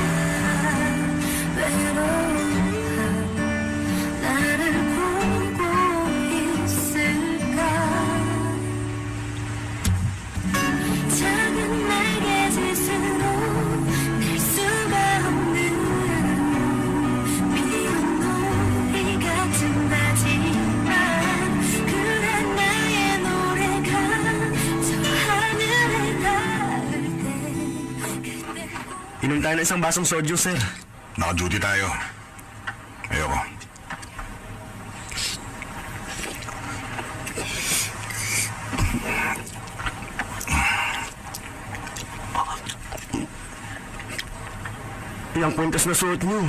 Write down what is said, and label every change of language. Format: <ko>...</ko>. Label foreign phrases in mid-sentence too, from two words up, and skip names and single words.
<ko>외로운 밤 나를 보고 있을까 작은 날개짓으로 낼 수가 없는 미운 놀이 같은 나지만 그래 나의 노래가 저 하늘에 닿을 때 그때</ko> <tl>Inom tayo ng isang basong soju, sir. Naka-duty tayo. Ayoko. Yung kwintas na suot niyo.</tl>